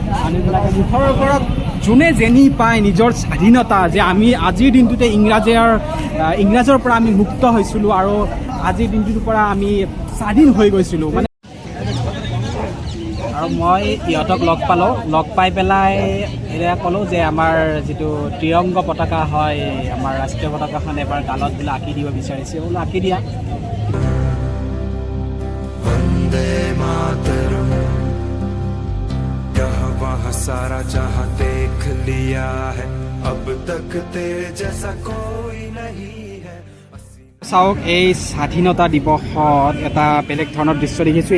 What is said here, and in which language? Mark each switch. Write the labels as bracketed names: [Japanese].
[Assamese] মানুহবিলাকে মুখৰ ওপৰত যোনে যেনি পায় নিজৰ স্বাধীনতা, যে আমি আজিৰ দিনটোতে ইংৰাজৰ পৰা আমি মুক্ত হৈছিলোঁ আৰু আজিৰ দিনটোৰ পৰা আমি স্বাধীন হৈ গৈছিলোঁ মানে। আৰু মই ইহঁতক লগ পাই পেলাই এয়া ক'লোঁ যে আমাৰ যিটো ত্ৰিৰংগ পতাকা হয়, আমাৰ ৰাষ্ট্ৰীয় পতাকাখন এবাৰ গালত বোলে আঁকি দিব বিচাৰিছে। বোলো আঁকি দিয়া। [Hindi] वंदे मातरम, यहाँ वहाँ सारा जहाँ देख लिया है, अब तक तेरे जैसा कोई नहीं है। [Assamese] চাওক, এই স্বাধীনতা দিৱসত এটা বেলেগ ধৰণৰ দৃশ্য দেখিছোঁ।